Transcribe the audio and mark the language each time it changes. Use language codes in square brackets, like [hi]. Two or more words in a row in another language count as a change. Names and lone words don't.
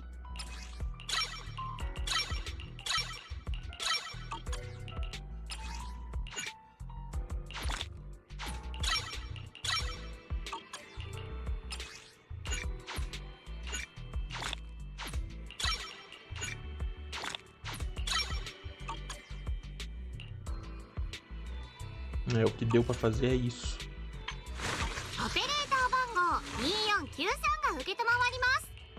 [pt] É, o que deu pra fazer é isso. [ja] オペレーター番号2493が受けたまわります。